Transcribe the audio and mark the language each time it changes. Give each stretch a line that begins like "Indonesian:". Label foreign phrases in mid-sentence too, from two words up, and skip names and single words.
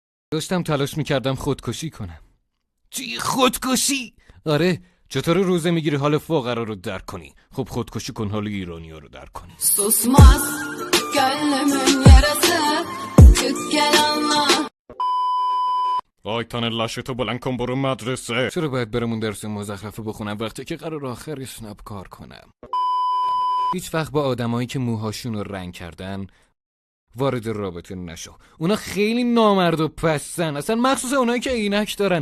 Persian: داشتم تلاش میکردم خودکشی کنم. چی خودکشی؟ آره، چطور روزه میگیری حال فقرا رو درک کنی؟ خب خودکشی کن حال ایرانی‌ها رو درک کنی.
Turkish: Susmaz gönlümün yarası Çık gel anla
Persian: آیتان لاشتو بلند کن برو مدرسه. چرا باید برم اون درس مزخرفه بخونم وقتی که قرار آخر اسنپ کار کنم؟ هیچ وقت با آدمایی که موهاشون رو رنگ کردن وارد رابطه نشو. اونا خیلی نامرد و پستن، اصلا مخصوصا اونایی که عینک دارن.